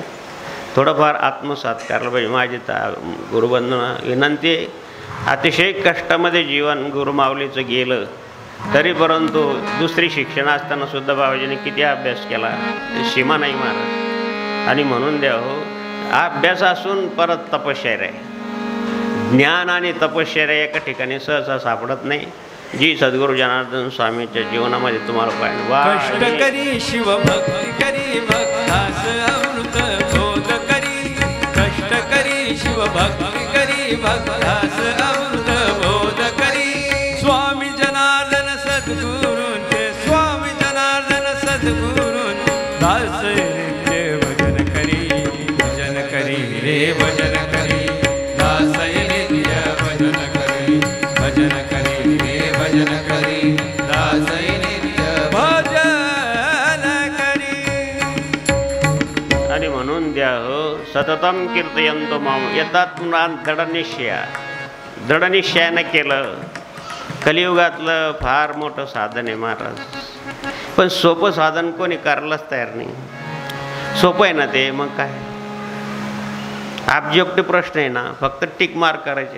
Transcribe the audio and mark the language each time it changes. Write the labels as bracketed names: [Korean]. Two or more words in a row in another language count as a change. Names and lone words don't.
[Marathi] थोडंफार आत्मसात करायला पाहिजे. माझी गुरुबंधूंना विनंती आहे, अतिशय कष्टामध्ये जीवन गुरुमाऊलीचं गेलं तरी परंतु दुसरी शिक्षण असताना सुद्धा बाबाजीने किती अभ्यास केला सीमा नाही महाराज. आणि म्हणून द्या हो अभ्यास असून परत तपश्चर्या आहे. ज्ञान आणि तपश्चर्या एका ठिकाणी सहसा सापडत नाही, जी सद्गुरू जनार्दन स्वामीच्या जीवनामध्ये तुम्हाला पाहिजे. कष्ट करी शिवभक्ती करी भक्तास अमृत बोध करी. कष्ट करी शिवभक्ती करी भक्तास अमृत बोध करी. स्वामी जनार्दन सद्गुरूंचे, स्वामी जनार्दन सद्गुरूंचे दास नित्य भजन करी. भजन करी रे भजन करी, दास नित्य भजन करी. भजन करी रे भजन करी, दास नित्य भजन करी. आणि म्हणून द्या हो [Sanskrit] सततम कीर्तयंतो माम. [Marathi] येतात दृढनिश्चयानं केलं. कलियुगातलं फार मोठं साधन आहे महाराज. पण सोपं साधन कोणी करायलाच तयार नाही. सोपं आहे ना ते, मग काय ऑब्जेक्टिव्ह प्रश्न आहे ना, फक्त [English] tick mark [Marathi] करायच्या.